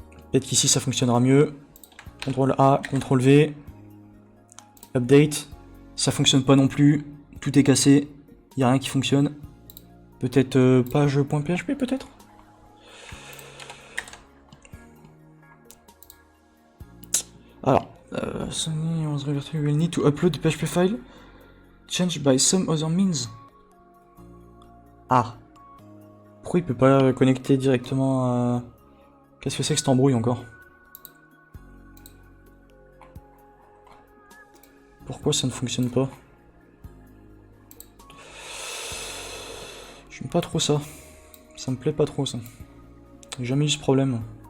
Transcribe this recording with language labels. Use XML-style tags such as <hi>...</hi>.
<fr>Peut-être qu'ici ça fonctionnera mieux. CTRL A, CTRL V. Update. Ça fonctionne pas non plus. Tout est cassé. Il n'y a rien qui fonctionne. Peut-être page.php peut-être.</fr> <en>Alors, we will need to upload the PHP file changed by some other means. Ah.</en> <fr>Pourquoi il peut pas connecter directement à... Qu'est-ce que c'est que cette embrouille encore? Pourquoi ça ne fonctionne pas? J'aime pas trop ça. Ça me plaît pas trop ça. J'ai jamais eu ce problème.</fr>